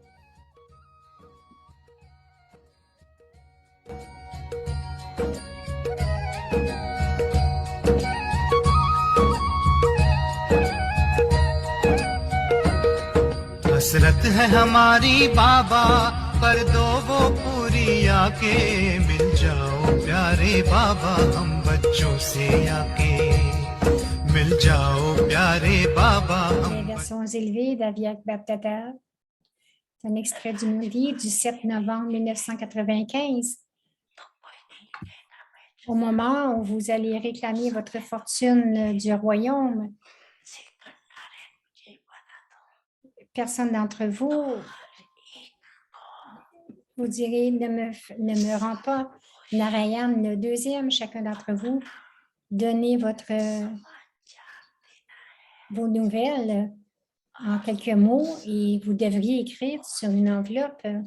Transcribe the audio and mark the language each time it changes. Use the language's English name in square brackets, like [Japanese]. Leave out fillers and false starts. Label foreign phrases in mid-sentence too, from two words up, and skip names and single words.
[Hindi] हसरत है हमारी बाबा कर दो वो पूरी आके मिल जाओ प्यारे बाबा हम बच्चों से आके मिल जाओ प्यारे बाबा हम [French] Les versions élevées d'Aviak Babdada. C'est un extrait du livre du 7 novembre 1995. Au moment où vous allez réclamer votre fortune du royaume, personne d'entre vous vous direz ne me rend pas Narayan le deuxième, chacun d'entre vous, donnez vos nouvelles en quelques mots et vous devriez écrire sur une enveloppe.